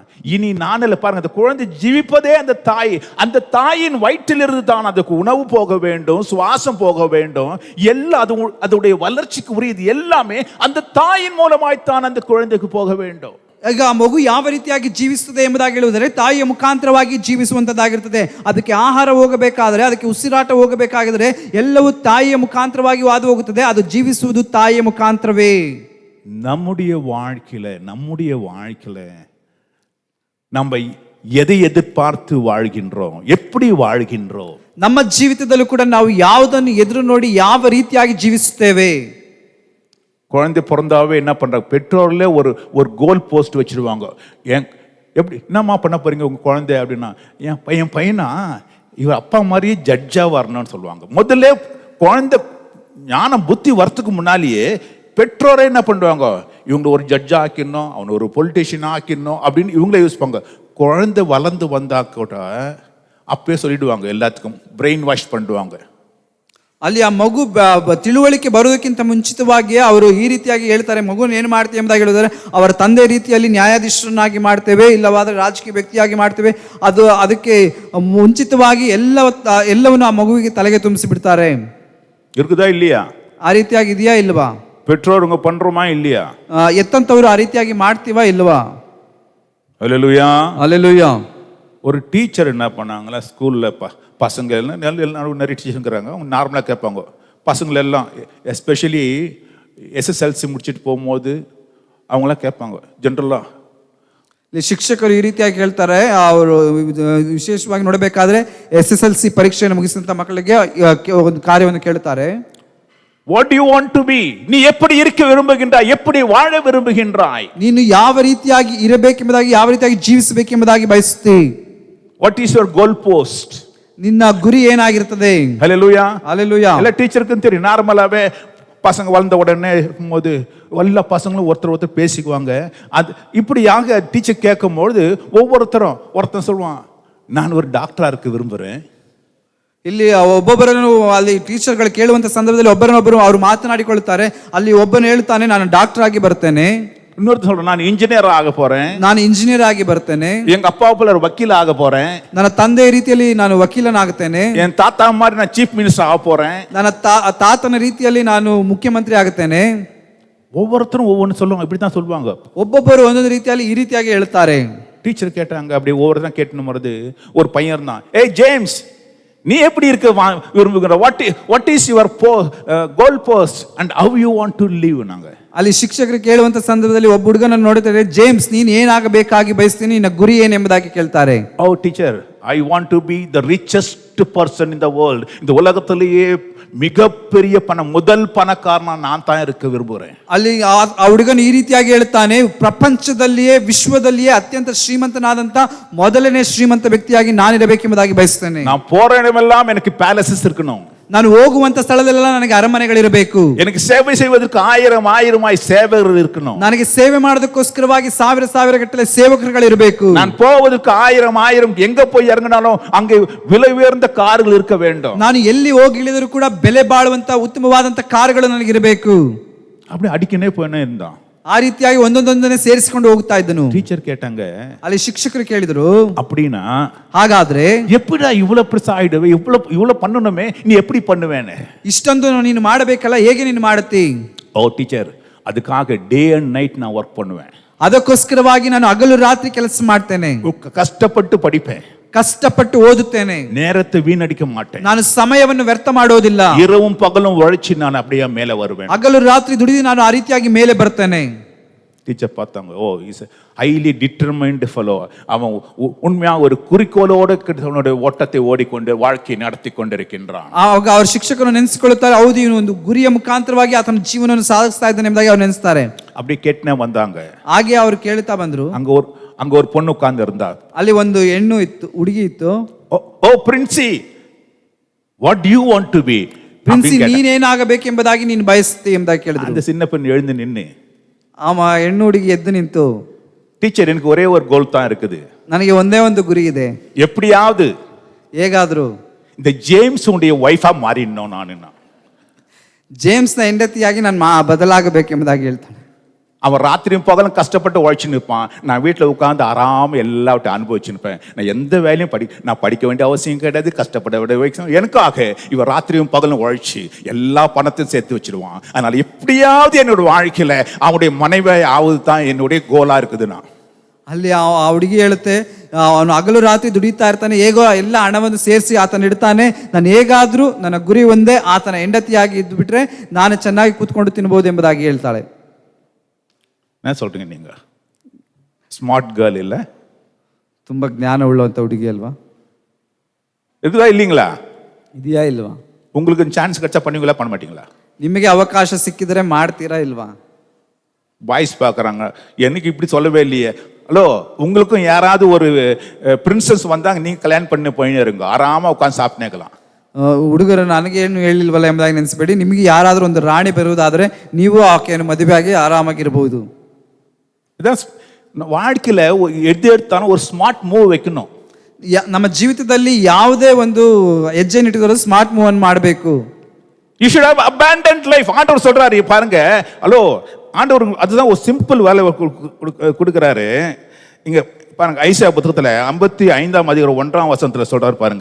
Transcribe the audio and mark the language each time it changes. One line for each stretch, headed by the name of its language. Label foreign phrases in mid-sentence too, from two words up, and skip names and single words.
Tamil: இனி நானல்ல. பாருங்க, அந்த குழந்தை ஜீவிப்பதே அந்த தாய். அந்த தாயின் வயிற்றிலிருந்து தான் அதுக்கு உணவு போக வேண்டும், சுவாசம் போக வேண்டும், எல்லாம் அதோடைய வளர்ச்சிக்கு உரியது எல்லாமே அந்த தாயின் மூலமாய்த்தான் அந்த குழந்தைக்கு போக வேண்டும்.
Kannada: ಈಗ ಆ ಮಗು ಯಾವ ರೀತಿಯಾಗಿ ಜೀವಿಸುತ್ತದೆ ಎಂಬುದಾಗಿ ಹೇಳುವುದರೆ ತಾಯಿಯ ಮುಖಾಂತರವಾಗಿ ಜೀವಿಸುವಂತದ್ದಾಗಿರುತ್ತದೆ. ಅದಕ್ಕೆ ಆಹಾರ ಹೋಗಬೇಕಾದರೆ, ಅದಕ್ಕೆ ಉಸಿರಾಟ ಹೋಗಬೇಕಾಗಿದ್ರೆ ಎಲ್ಲವೂ ತಾಯಿಯ ಮುಖಾಂತರವಾಗಿ ಹಾದು ಹೋಗುತ್ತದೆ. ಅದು ಜೀವಿಸುವುದು ತಾಯಿಯ ಮುಖಾಂತರವೇ.
Tamil: நம்முடைய வாழ்க்கையில நம்ம எதை எதிர்பார்த்து வாழ்கின்றோம், எப்படி வாழ்கின்றோம்?
Kannada: ನಮ್ಮ ಜೀವಿತದಲ್ಲೂ ಕೂಡ ನಾವು ಯಾವುದನ್ನು ಎದುರು ನೋಡಿ ಯಾವ ರೀತಿಯಾಗಿ ಜೀವಿಸುತ್ತೇವೆ?
Tamil: குழந்தை பிறந்தாவே என்ன பண்றாங்க, பெற்றோர்ல ஒரு
English: goal post
Tamil: வச்சிருவாங்க. எப்படி என்னம்மா பண்ண போறீங்க உங்க குழந்தை அப்படின்னா, என் பையனா இவர் அப்பா மாதிரியே ஜட்ஜா வரணும்னு சொல்லுவாங்க. முதல்ல குழந்தை ஞானம் புத்தி வரத்துக்கு முன்னாலேயே பெற்றோரை என்ன பண்ணுவாங்க, இவங்க ஒரு ஜட்ஜா ஆக்கிடணும், அவனை ஒரு பொலிட்டீஷியன் ஆக்கிடணும் அப்படின்னு இவங்களே யோசிப்பாங்க. குழந்தை வளர்ந்து வந்தா கூட அப்பயே சொல்லிடுவாங்க, எல்லாத்துக்கும்
English: brain wash
Tamil: பண்ணுவாங்க.
Kannada: ಅಲ್ಲಿ ಆ ಮಗು ತಿಳುವಳಿಕೆ ಬರೋದಕ್ಕಿಂತ ಮುಂಚಿತವಾಗಿಯೇ ಅವರು ಈ ರೀತಿಯಾಗಿ ಹೇಳ್ತಾರೆ, ಮಗುನ ಏನು ಮಾಡ್ತೀವಿ ಎಂಬುದಾಗಿ ಹೇಳಿದರೆ, ಅವರ ತಂದೆ ರೀತಿಯಲ್ಲಿ ನ್ಯಾಯಾಧೀಶರನ್ನಾಗಿ ಮಾಡ್ತೇವೆ, ಇಲ್ಲವಾದರೆ ರಾಜಕೀಯ ವ್ಯಕ್ತಿಯಾಗಿ ಮಾಡ್ತೇವೆ. ಅದಕ್ಕೆ ಮುಂಚಿತವಾಗಿ ಎಲ್ಲವನ್ನು ಆ ಮಗುವಿಗೆ ತಲೆಗೆ ತುಂಬಿಸಿ ಬಿಡ್ತಾರೆ.
Tamil: இருக்குதா இல்லையா?
Kannada: ಆ ರೀತಿಯಾಗಿ ಇದೆಯಾ ಇಲ್ವಾ?
Tamil: பெற்றோருங்க பண்றோமா இல்லையா?
Kannada: ಎತ್ತಂತವ್ರು ಆ ರೀತಿಯಾಗಿ ಮಾಡ್ತೀವಾ ಇಲ್ವಾ?
Tamil: அல்லேலூயா. அல்லேலூயா. ஒரு டீச்சர் என்ன பண்ணாங்களா ஸ்கூலில் பசங்க எல்லாம் நிறைய டீச்சருங்கிறாங்க, அவங்க நார்மலாக கேட்பாங்க. பசங்களை எல்லாம் எஸ்பெஷலி SSLC முடிச்சுட்டு போகும்போது அவங்களாம் கேட்பாங்க ஜென்ரலாக.
Kannada: ಶಿಕ್ಷಕರು ಈ ರೀತಿಯಾಗಿ ಹೇಳ್ತಾರೆ, ಅವರು ವಿಶೇಷವಾಗಿ ನೋಡಬೇಕಾದ್ರೆ SSLC ಪರೀಕ್ಷೆಯನ್ನು ಮುಗಿಸಿದಂಥ ಮಕ್ಕಳಿಗೆ ಒಂದು ಕಾರ್ಯವನ್ನು ಕೇಳ್ತಾರೆ.
English: What you want to be,
Tamil: நீ எப்படி இருக்க விரும்புகின்றாய், எப்படி வாழ விரும்புகின்றாய்,
Kannada: ನೀನು ಯಾವ ರೀತಿಯಾಗಿ ಇರಬೇಕೆಂಬುದಾಗಿ, ಯಾವ ರೀತಿಯಾಗಿ ಜೀವಿಸಬೇಕೆಂಬುದಾಗಿ ಬಯಸುತ್ತಿ,
English: What is your goal post,
Kannada: ನಿನ್ನ ಗುರಿ ಏನಾಗಿರ್ತದೆ?
Tamil: ஹல்லேலூயா. அல்லேலூயா. எல்லா டீச்சருக்கும் தெரியும், நார்மலாகவே பசங்க வளர்ந்த உடனே இருக்கும்போது எல்லா பசங்களும் ஒருத்தர் பேசிக்குவாங்க. அது இப்படியாக டீச்சர் கேட்கும்பொழுது ஒருத்தன் சொல்லுவான், நான் ஒரு டாக்டரா இருக்க விரும்புகிறேன்.
Kannada: ಇಲ್ಲಿ ಒಬ್ಬೊಬ್ಬರನ್ನು ಅಲ್ಲಿ ಟೀಚರ್ಗಳು ಕೇಳುವಂತ ಸಂದರ್ಭದಲ್ಲಿ ಒಬ್ಬರನ್ನೊಬ್ಬರು ಅವರು ಮಾತನಾಡಿಕೊಳ್ಳುತ್ತಾರೆ. ಅಲ್ಲಿ ಒಬ್ಬನು ಹೇಳ್ತಾನೆ, ನಾನು ಡಾಕ್ಟರ್ ಆಗಿ ಬರ್ತೇನೆ.
Tamil: இன்னொருத்தர் சொல்றேன், நான் இன்ஜினியர் ஆக போறேன்,
Kannada: ನಾನು ಇಂಜಿನಿಯರ್ ಆಗಿ ಬರ್ತೇನೆ.
Tamil: எங்க அப்பா போல ஒரு வக்கீல் ஆக போறேன்,
Kannada: ನನ್ನ ತಂದೆ ರೀತಿಯಲ್ಲಿ ನಾನು ವಕೀಲನಾಗುತ್ತೇನೆ.
Tamil: என் தாத்தா மாதிரி நான்
English: Chief Minister
Tamil: ஆக போறேன்,
Kannada: ನನ್ನ ತಾತನ ರೀತಿಯಲ್ಲಿ ನಾನು ಮುಖ್ಯಮಂತ್ರಿ ಆಗುತ್ತೇನೆ.
Tamil: ஒவ்வொருத்தரும் ஒவ்வொன்று சொல்லுவாங்க, இப்படி தான் சொல்லுவாங்க.
Kannada: ಒಬ್ಬೊಬ್ಬರು ಒಂದೊಂದು ರೀತಿಯಲ್ಲಿ ಈ ರೀತಿಯಾಗಿ ಹೇಳ್ತಾರೆ.
Tamil: டீச்சர் கேட்டாங்க, அப்படி ஒவ்வொருத்தரும் கேட்டுன்னு வருது. ஒரு பையன் இருந்தான், ஏய் ஜேம்ஸ், நீ எப்படி இருக்க விரும்புகிற,
English: What is your goal post and how you want to live.
Tamil: நாங்க
Kannada: ಅಲ್ಲಿ ಶಿಕ್ಷಕರು ಕೇಳುವಂತ ಸಂದರ್ಭದಲ್ಲಿ ಒಬ್ಬ ಹುಡುಗನನ್ನು ನೋಡುತ್ತಾರೆ, ಜೇಮ್ಸ್ ನೀನು ಏನಾಗಬೇಕಾಗಿ ಬಯಸ್ತೀನಿ, ನಿನ್ನ ಗುರಿ ಏನೆಂಬುದಾಗಿ ಕೇಳ್ತಾರೆ.
English: O teacher, I want to be the richest person in the world,
Tamil: இந்த உலகத்திலேயே மிகப்பெரிய முதல் பணக்காரனா நான் தான் இருக்க விரும்புகிறேன்.
Kannada: ಅಲ್ಲಿ ಆ ಹುಡುಗನು ಈ ರೀತಿಯಾಗಿ ಹೇಳ್ತಾನೆ, ಪ್ರಪಂಚದಲ್ಲಿಯೇ ವಿಶ್ವದಲ್ಲಿಯೇ ಅತ್ಯಂತ ಶ್ರೀಮಂತನಾದಂತ ಮೊದಲನೇ ಶ್ರೀಮಂತ ವ್ಯಕ್ತಿಯಾಗಿ ನಾನಿರಬೇಕೆಂಬುದಾಗಿ ಬಯಸ್ತೇನೆ.
Tamil: நான் போற இடமெல்லாம் எனக்கு பேலசஸ் இருக்கணும்,
Kannada: ನಾನು ಹೋಗುವಂತ ಸ್ಥಳದಲ್ಲೆಲ್ಲ ನನಗೆ ಅರಮನೆಗಳಿರಬೇಕು,
Tamil: எனக்கு சேவை செய்வதற்கு ஆயிரமாய் சேவகர்கள் இருக்கணும்,
Kannada: ನನಗೆ ಸೇವೆ ಮಾಡೋದಕ್ಕೋಸ್ಕರವಾಗಿ ಸಾವಿರ ಗಟ್ಟಲೆ ಸೇವಕರುಗಳಿರಬೇಕು,
Tamil: நான் போவதற்கு ஆயிரம் எங்க போய் இறங்கினாலும் அங்கே விலை உயர்ந்த கார்கள் இருக்க வேண்டும்,
Kannada: ನಾನು ಎಲ್ಲಿ ಹೋಗಿ ಇಳಿದರೂ ಕೂಡ ಬೆಲೆ ಬಾಳುವಂತ ಉತ್ತಮವಾದಂತ ಕಾರುಗಳು ನನಗಿರಬೇಕು.
Tamil: அப்படி அடிக்கனே போயினே இருந்தான்.
Kannada: ಆ ರೀತಿಯಾಗಿ ಒಂದೊಂದೊಂದನ್ನೇ ಸೇರಿಸಿಕೊಂಡು ಹೋಗ್ತಾ ಇದ್ದನು.
Tamil: டீச்சர் கேட்டாங்க,
Kannada: ಅಲ್ಲಿ ಶಿಕ್ಷಕರು ಕೇಳಿದ್ರು,
Tamil: அப்படினா
Kannada: ಹಾಗಾದ್ರೆ
Tamil: எப்படிடா இவ்வளவு பெருசா ஆயிடுவே, இவ்வளவு பண்ணணுமே, நீ எப்படி பண்ணுவேನೆ,
Kannada: ಇಷ್ಟೊಂದು ನೀನು ಮಾಡಬೇಕಲ್ಲ, ಹೇಗೆ ನೀನು ಮಾಡುತ್ತಿ?
English: O teacher,
Tamil: ಅದಕ್ಕಾக
English: day and night
Tamil: நான் ವರ್ಕ್ பண்ணுவேன்,
Kannada: ಅದಕ್ಕೋಸ್ಕರವಾಗಿ ನಾನು ಹಗಲು ರಾತ್ರಿ ಕೆಲಸ ಮಾಡ್ತೇನೆ,
Tamil: ಕಷ್ಟಪಟ್ಟು படிப்பேன்,
Kannada: ಕಷ್ಟಪಟ್ಟು ಓದುತ್ತೇನೆ,
Tamil: நேரத்தை வீணடிக்க மாட்டேன்,
Kannada: ನಾನು ಸಮಯವನ್ನು ವ್ಯರ್ಥ ಮಾಡೋದಿಲ್ಲ,
Tamil: இரவும் பகலும் உழைச்சி நான் அப்படியே மேலே வருவேன்,
Kannada: ಹಗಲು ರಾತ್ರಿ ದುಡಿದು ನಾನು ಆ ರೀತಿಯಾಗಿ ಮೇಲೆ ಬರ್ತೇನೆ.
Tamil: டீச்சர் பார்த்தாங்க,
English: Oh is highly determined fellow,
Tamil: அவன் உண்மையா ஒரு குறிக்கோளோடு அவனுடைய ஓட்டத்தை ஓடிக்கொண்டு வாழ்க்கை நடத்தி கொண்டிருக்கின்றான்.
Kannada: ಆಗ ಅವ್ರ ಶಿಕ್ಷಕರು ನೆನೆಸಿಕೊಳ್ಳುತ್ತಾರೆ, ಹೌದು ಇವನು ಒಂದು ಗುರಿಯ ಮುಖಾಂತರವಾಗಿ ಆತನ ಜೀವನವನ್ನು ಸಾಧಿಸ್ತಾ ಇದ್ದಾನೆ ಎಂಬುದಾಗಿ ಅವ್ರು ನೆನೆಸ್ತಾರೆ.
Tamil: அப்படி கேட்டுனே வந்தாங்க.
Kannada: ಹಾಗೆ ಅವ್ರು ಕೇಳ್ತಾ ಬಂದ್ರು.
Tamil: அங்க ஒரு பொண்ணு உட்கார்ந்து இருந்தா,
Kannada: ಅಲ್ಲಿ ಒಂದು ಹೆಣ್ಣು ಇತ್ತು, ಹುಡುಗಿ ಇತ್ತು.
English: O Princy, What do you want to be,
Kannada: ಪ್ರಿನ್ಸಿ ನೀನೇನಾಗಬೇಕೆಂಬುದಾಗಿ ನೀನು ಬಯಸ್ತಿ ಎಂಬುದಾಗಿ ಕೇಳಿದ್ರು.
Tamil: அந்த சின்ன பெண் எழுந்து நின்னு,
Kannada: ಆಮ ಹೆಣ್ಣು ಹುಡುಗಿ ಎದ್ದು ನಿಂತು,
Tamil: டீச்சர் எனக்கு ஒரே ஒரு கோல் தான் இருக்குது,
Kannada: ನನಗೆ ಒಂದೇ ಒಂದು ಗುರಿ ಇದೆ,
Tamil: எப்படியாவது
Kannada: ಹೇಗಾದ್ರೂ
Tamil: இந்த ஜேம்ஸ் உடைய வைஃபா மாறிடணும், நான்
Kannada: ಜೇಮ್ಸ್ನ ಹೆಂಡತಿಯಾಗಿ ನಾನು ಬದಲಾಗಬೇಕೆಂಬುದಾಗಿ ಹೇಳ್ತಾನೆ.
Tamil: அவன் ராத்திரியும் பகலும் கஷ்டப்பட்டு உழைச்சு நிற்பான், நான் வீட்டில் உட்காந்து ஆறாம எல்லாவற்றையும் அனுபவிச்சு நிற்பேன், நான் எந்த வேலையும் நான் படிக்க வேண்டிய அவசியம் கிடையாது, கஷ்டப்பட வேண்டிய அவசியம் எனக்காக இவன் ராத்திரியும் பகலும் உழைச்சி எல்லா பணத்தையும் சேர்த்து வச்சிருவான். அதனால எப்படியாவது என்னோட வாழ்க்கையில அவனுடைய மனைவி ஆவது தான் என்னுடைய கோலா இருக்குதுண்ணா.
Kannada: ಅಲ್ಲಿ ಆ ಹುಡುಗಿ ಹೇಳುತ್ತೆ, ಅವನು ಹಗಲು ರಾತ್ರಿ ದುಡಿತಾ ಇರ್ತಾನೆ, ಹೇಗೋ ಎಲ್ಲ ಹಣವನ್ನು ಸೇರಿಸಿ ಆತನ ಇಡ್ತಾನೆ, ನಾನು ಹೇಗಾದ್ರೂ ನನ್ನ ಗುರಿ ಒಂದೇ, ಆತನ ಹೆಂಡತಿಯಾಗಿ ಇದ್ದು ಬಿಟ್ರೆ ನಾನು ಚೆನ್ನಾಗಿ ಕೂತ್ಕೊಂಡು ತಿನ್ಬಹುದು ಎಂಬುದಾಗಿ ಹೇಳ್ತಾಳೆ.
Tamil: என்ன சொல்றீங்க நீங்க?
English: smart girl
Tamil: இல்ல,
Kannada: ತುಂಬಾ ಜ್ಞಾನ ಉಳ್ಳಂತ ಹುಡುಗಿ ಅಲ್ವಾ?
Tamil: இருக்குதா இல்லீங்களா?
Kannada: ಇದೆಯಾ ಇಲ್ವಾ?
Tamil: உங்களுக்கு சான்ஸ் கிடைச்சா பண்ணுவீங்களா, பண்ண மாட்டீங்களா?
Kannada: ನಿಮಗೆ ಅವಕಾಶ ಸಿಕ್ಕಿದ್ರೆ ಮಾಡ್ತೀರಾ ಇಲ್ವಾ?
Tamil: பாய்ஸ் பார்க்குறாங்க, எனக்கு இப்படி சொல்லவே இல்லையே. ஹலோ, உங்களுக்கும் யாராவது ஒரு பிரின்சஸ் வந்தாங்க, நீங்கள் கல்யாணம் பண்ணி போயின்னு இருங்க, ஆறாமல் உட்காந்து சாப்பிட்டேக்கலாம்.
Kannada: ಹುಡುಗರು ನನಗೆ ಏನು ಹೇಳಿಲ್ವಲ್ಲ ಎಂಬುದಾಗಿ ನೆನೆಸಬೇಡಿ, ನಿಮಗೆ ಯಾರಾದರೂ ಒಂದು ರಾಣಿ ಬರುವುದಾದರೆ ನೀವು ಆಕೆಯನ್ನು ಮದುವೆಯಾಗಿ ಆರಾಮಾಗಿರಬಹುದು.
Tamil: இதான் வாழ்க்கையில் எது எடுத்தாலும் ஒரு
English: smart move
Tamil: வைக்கணும்.
Kannada: ನಮ್ಮ ಜೀವಿತದಲ್ಲಿ ಯಾವುದೇ ಒಂದು ಹೆಜ್ಜೆ ಇಟ್ಟಿದ್ರು
English: smart move
Kannada: ಅನ್ನು ಮಾಡಬೇಕು.
English: You should have abandoned life.
Tamil: ஆண்டவர் சொல்றாரு பாருங்க. ஹலோ, ஆண்டவர் அதுதான் ஒரு சிம்பிள் வேலை கொடுக்குறாரு. இங்க பாருங்க, ஐசாயா புத்தகத்துல 55ஆம் அதிகாரம் 1ஆம் வசனத்துல சொல்றாரு பாருங்க.